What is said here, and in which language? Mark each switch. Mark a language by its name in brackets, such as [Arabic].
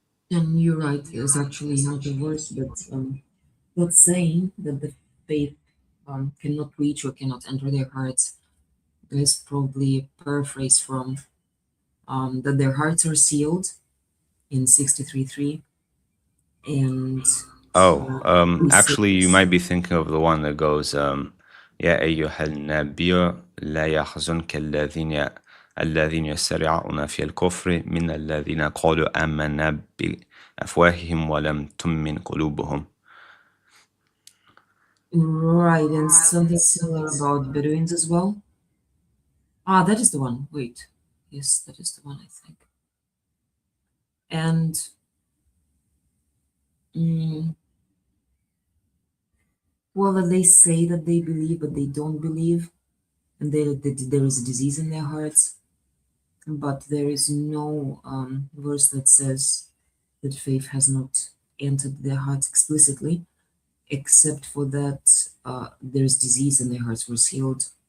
[English] And you're right, there's actually not a verse, but that saying that the faith cannot reach or cannot enter their hearts is probably a paraphrase from that their hearts are sealed in 63:3, and Actually, you 36. might be thinking of the one that goes, [Arabic] يا أيها النبي لا يحزنك الذين يسارعون في الكفر من الذين قالوا آمنا بأفواههم ولم تؤمن قلوبهم. [English] Right, and something similar about Bedouins as well. Ah, that is the one. Wait. Yes, that is the one, I think. And mm, well, that they say that they believe, but they don't believe, and that there is a disease in their hearts, but there is no verse that says that faith has not entered their hearts explicitly, except for that there's disease and their hearts were sealed.